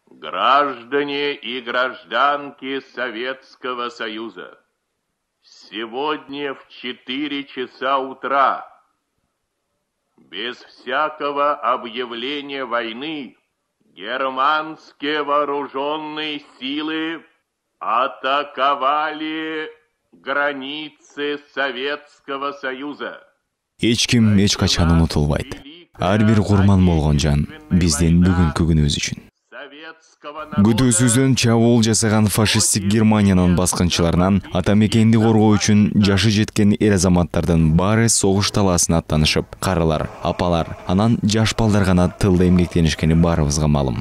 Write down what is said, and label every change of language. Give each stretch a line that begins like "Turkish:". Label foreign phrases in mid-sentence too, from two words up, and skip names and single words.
Russian: Граждане и гражданки Советского Союза, сегодня в 4 часа утра, без всякого объявления войны, германские вооруженные силы атаковали границы Советского Союза.
Kyrgyz: Эч ким эч качан унутулбайт. Ар бир курман болгон жан биздин бүгүнкү күнүбүз үчүн. Күтүүсүздөн чабуул жасаган фашисттик Германиянын баскынчыларынан ата мекенди коргоо үчүн жашы жеткен эр азаматтардын баары согуш талаасына аттанышып, карылар, апалар, анан жаш балдар гана тылда эмгектенишкени баарыбызга маалым.